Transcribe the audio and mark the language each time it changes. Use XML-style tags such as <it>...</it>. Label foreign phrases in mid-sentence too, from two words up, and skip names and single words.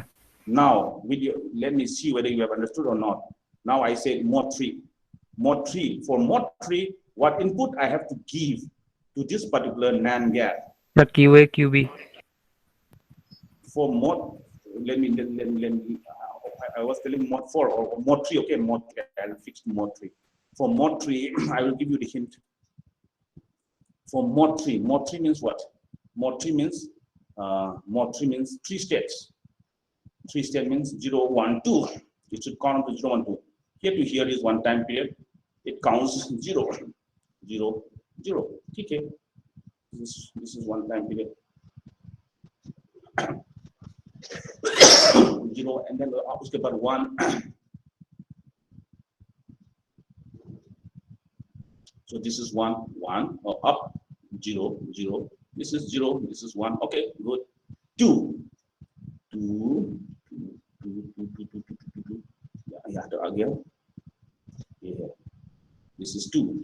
<en>Now, let me see whether you have understood or not. Now I say mod 3. Mod 3. For mod 3, what input I have to give to this particular NAND gate? The QA, QB. For mod, let me I was telling mod 4 or mod 3. Okay, mod 3. I'll fix mod 3. For mod 3, I will give you the hint. For mod 3 means what? Mod 3 means 3 states. 3 states means 0, 1, 2. It should count to 0, 1, 2. Here to here is one time period. It counts 0, 0, 0. Okay. This is one time period. 0 and then</en> <hi>उसके बाद</hi> <en>1. So this is 1, 1 or up 0, 0. This is 0. This is 1. Okay, good. 2, 2, 2, 2, 2, 2, 2, 2, 2. Yeah, again. Yeah. This is 2.</en>